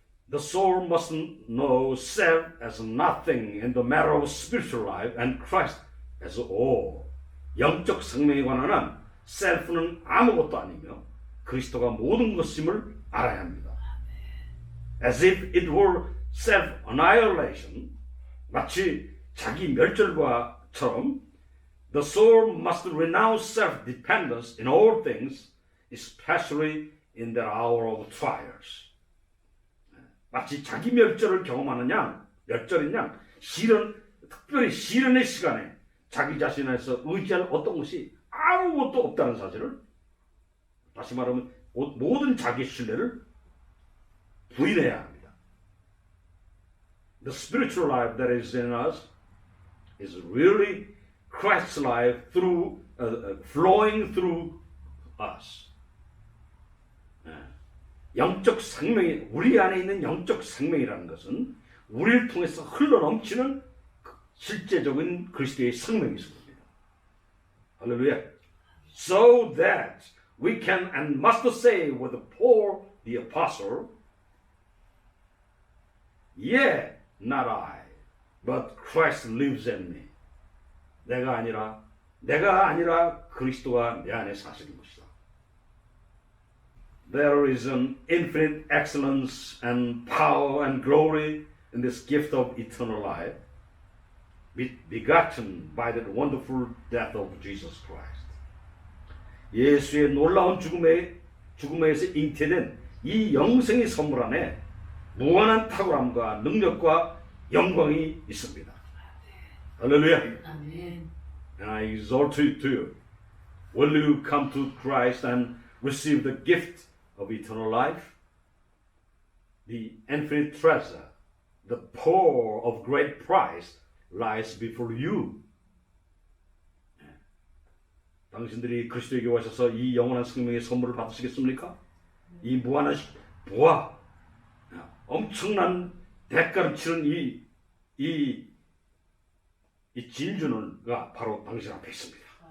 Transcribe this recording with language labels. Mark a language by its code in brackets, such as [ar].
[en] The soul must know self as nothing in the matter of spiritual life and Christ as all. [ko] 영적 생명에 관한 self는 아무것도 아니며 그리스도가 모든 것임을 알아야 합니다. [en] As if it were self-annihilation, [ko] 마치 자기 멸절과처럼 [en] the soul must renounce self-dependence in all things, especially in the hour of trials. [ko] 마치 자기 멸절을 경험하는 양, 멸절인 양, 특별히 시련의 시간에 자기 자신에서 의지할 어떤 것이 아무것도 없다는 사실을, 다시 말하면 모든 자기 신뢰를 부인해야 합니다. [en] The spiritual life that is in us is really Christ's life through flowing through us. [ko] 영적 생명이 우리 안에 있는 영적 생명이라는 것은 우리를 통해서 흘러넘치는 실제적인 그리스도의 생명이 있습니다. 할렐루야. [en] So that we can and must say with Paul the apostle, yet not I, but Christ lives in me. [ko] 내가 아니라 그리스도가 내 안에 사시는 것이다. [en] There is an infinite excellence and power and glory in this gift of eternal life, begotten by the wonderful death of Jesus Christ. [ko] 예수의 놀라운 죽음에서 잉태된 이 영생의 선물 안에 무한한 탁월함과 능력과 영광이 있습니다. 할렐루야. 아멘. [en] And I exhort you to, will you come to Christ and receive the gift of eternal life? The infinite treasure, the pearl of great price lies before you. [ko] 당신들이 그리스도에게 오셔서 이 영원한 생명의 선물을 받으시겠습니까? 이 무한한 부와 엄청난 대가를 치른 이 진주가 바로 당신 앞에 있습니다.